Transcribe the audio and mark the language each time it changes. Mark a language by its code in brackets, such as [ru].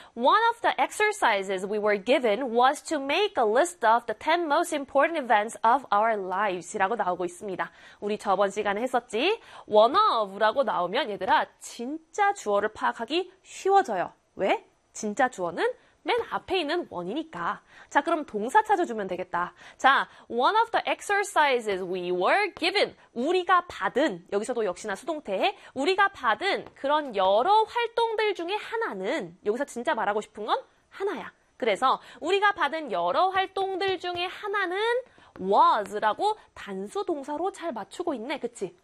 [en] One of the exercises we were given was to make a list of the 10 most important events of our lives [ko] 라고 나오고 있습니다. 우리 저번 시간에 했었지. [en] one of [ko] 라고 나오면 얘들아 진짜 주어를 파악하기 쉬워져요. 왜? 진짜 주어는 맨 앞에 있는 원이니까. 자, 그럼 동사 찾아주면 되겠다. [en] 자, one of the exercises we were given. [ko] 우리가 받은, 여기서도 역시나 수동태에 우리가 받은 그런 여러 활동들 중에 하나는, 여기서 진짜 말하고 싶은 건 하나야. 그래서 우리가 받은 여러 활동들 중에 하나는 was라고 단수 동사로 잘 맞추고 있네. 그치?